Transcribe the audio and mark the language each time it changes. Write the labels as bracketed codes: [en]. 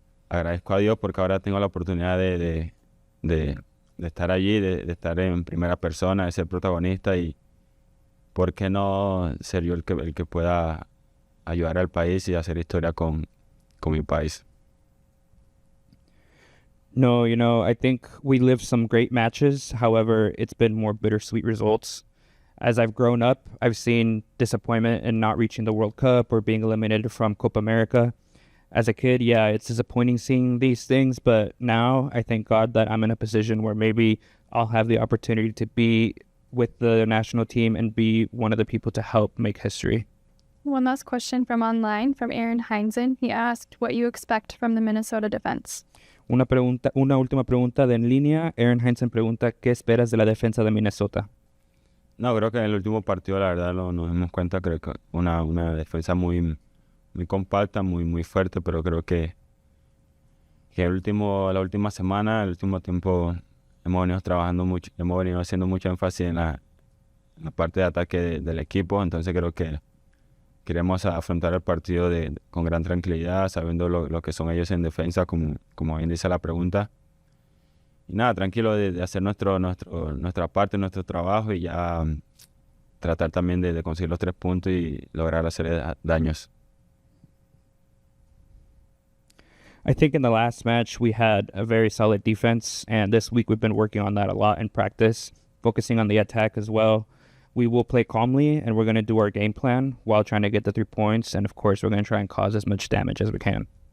[es] agradezco a Dios porque ahora tengo la oportunidad de estar allí, de estar en primera persona, de ser protagonista y ¿por qué no ser yo el que pueda ayudar al país y hacer historia con mi país? [en] No, I think we lived some great matches. However, it's been more bittersweet results. As I've grown up, I've seen disappointment in not reaching the World Cup or being eliminated from Copa America. As a kid, yeah, it's disappointing seeing these things, but now I thank God that I'm in a position where maybe I'll have the opportunity to be with the national team and be one of the people to help make history. One last question from online from Aaron Heinzen. He asked what you expect from the Minnesota defense. [es] Una última pregunta de en línea. Aaron Heinzen pregunta, ¿qué esperas de la defensa de Minnesota? No, creo que en el último partido, la verdad, nos dimos cuenta, creo que una defensa muy compacta, muy fuerte, pero creo que la última semana, el último tiempo, hemos venido trabajando mucho, hemos venido haciendo mucho énfasis en la parte de ataque del equipo, entonces creo que queremos afrontar el partido con gran tranquilidad, sabiendo lo que son ellos en defensa, como bien dice la pregunta. Y nada, tranquilo de hacer nuestra parte, nuestro trabajo y ya tratar también de conseguir los 3 puntos y lograr hacer daños. [en] I think in the last match we had a very solid defense, and this week we've been working on that a lot in practice, focusing on the attack as well. We will play calmly, and we're going to do our game plan while trying to get the 3 points, and of course we're going to try and cause as much damage as we can.